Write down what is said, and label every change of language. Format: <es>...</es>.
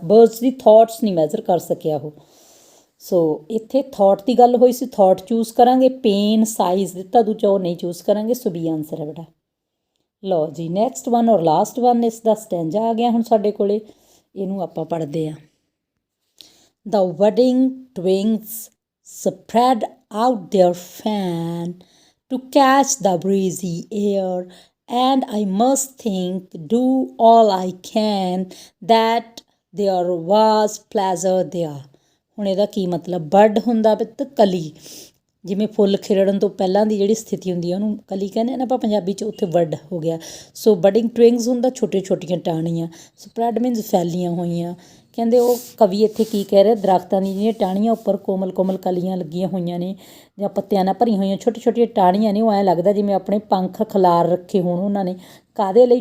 <pa>Birds ਦੀ thoughts ਨਹੀਂ measure ਕਰ ਸਕਿਆ ਉਹ। ਸੋ ਇੱਥੇ ਥੋਟ ਦੀ ਗੱਲ ਹੋਈ ਸੀ, ਥੋਟ ਚੂਜ਼ ਕਰਾਂਗੇ। ਪੇਨ, ਸਾਈਜ਼ ਦਿੱਤਾ ਦੂਜਾ, ਉਹ ਨਹੀਂ ਚੂਜ਼ ਕਰਾਂਗੇ। ਸੋ ਬੀ ਆਨਸਰ ਹੈ ਬੇਟਾ। ਲਓ ਜੀ,</pa> <en>next one or last one,</en> <pa>ਇਸ ਦਾ ਸਟੈਂਜਾ ਆ ਗਿਆ ਹੁਣ ਸਾਡੇ ਕੋਲੇ, ਇਹਨੂੰ ਆਪਾਂ ਪੜ੍ਹਦੇ ਹਾਂ।</pa> <en>The budding twigs spread out their fan to catch the breezy air, and I must think, do all I can, that there was pleasure there।</en> <pa>ਹੁਣ ਇਹਦਾ ਕੀ ਮਤਲਬ? ਬਰਡ ਹੁੰਦਾ ਪੁੱਤ ਕਲੀ, ਜਿਵੇਂ ਫੁੱਲ ਖਿੜਨ ਤੋਂ ਪਹਿਲਾਂ ਦੀ ਜਿਹੜੀ ਸਥਿਤੀ ਹੁੰਦੀ ਹੈ ਉਹਨੂੰ ਕਲੀ ਕਹਿੰਦੇ ਨਾ ਆਪਾਂ ਪੰਜਾਬੀ 'ਚ, ਉੱਥੇ ਬਰਡ ਹੋ ਗਿਆ। ਸੋ ਬਡਿੰਗ ਟਵਿੰਗਸ ਹੁੰਦਾ ਛੋਟੀਆਂ ਛੋਟੀਆਂ ਟਾਹਣੀਆਂ, ਸਪਰੈਡ ਮੀਨਸ ਫੈਲੀਆਂ ਹੋਈਆਂ। ਕਹਿੰਦੇ ਉਹ ਕਵੀ ਇੱਥੇ ਕੀ ਕਹਿ ਰਿਹਾ? ਦਰਖਤਾਂ ਦੀਆਂ ਜਿਹੜੀਆਂ ਟਾਹਣੀਆਂ ਉੱਪਰ ਕੋਮਲ ਕੋਮਲ ਕਲੀਆਂ ਲੱਗੀਆਂ ਹੋਈਆਂ ਨੇ ਜਾਂ ਪੱਤਿਆਂ ਨਾਲ ਭਰੀਆਂ ਹੋਈਆਂ ਛੋਟੀਆਂ ਛੋਟੀਆਂ ਟਾਹਣੀਆਂ ਨੇ, ਉਹ ਐਂ ਲੱਗਦਾ ਜਿਵੇਂ ਆਪਣੇ ਪੰਖ ਖਿਲਾਰ ਰੱਖੇ ਹੋਣ ਉਹਨਾਂ ਨੇ। ਕਾਹਦੇ ਲਈ?</pa>